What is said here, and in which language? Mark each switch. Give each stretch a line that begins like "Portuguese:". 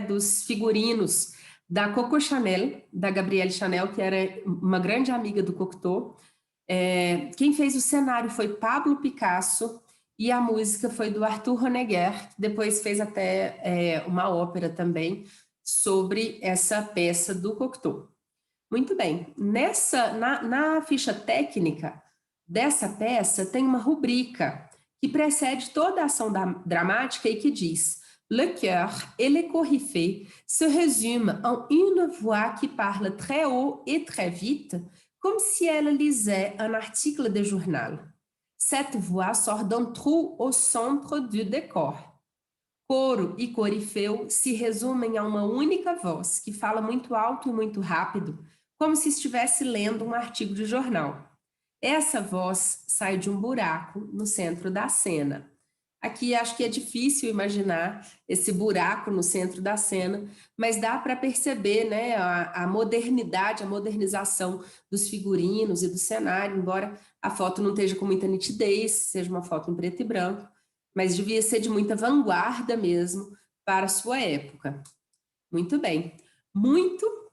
Portuguese: Dos figurinos da Coco Chanel, da Gabrielle Chanel, que era uma grande amiga do Cocteau. Quem fez o cenário foi Pablo Picasso e a música foi do Arthur Honegger, que depois fez até uma ópera também sobre essa peça do Cocteau. Muito bem, na ficha técnica dessa peça tem uma rubrica que precede toda a ação dramática e que diz:
French: Le cœur et les coryphées se résument en une voix qui parle très haut et très vite, comme si elle lisait un article de journal. Cette voix sort d'un trou au centre du décor.
Portuguese: Coro e corifeu se resumem a uma única voz, que fala muito alto e muito rápido, como se estivesse lendo um artigo de jornal. Essa voz sai de um buraco no centro da cena. Aqui acho que é difícil imaginar esse buraco no centro da cena, mas dá para perceber, né, a modernidade, a modernização dos figurinos e do cenário, embora a foto não esteja com muita nitidez, seja uma foto em preto e branco, mas devia ser de muita vanguarda mesmo para a sua época. Muito bem. Muito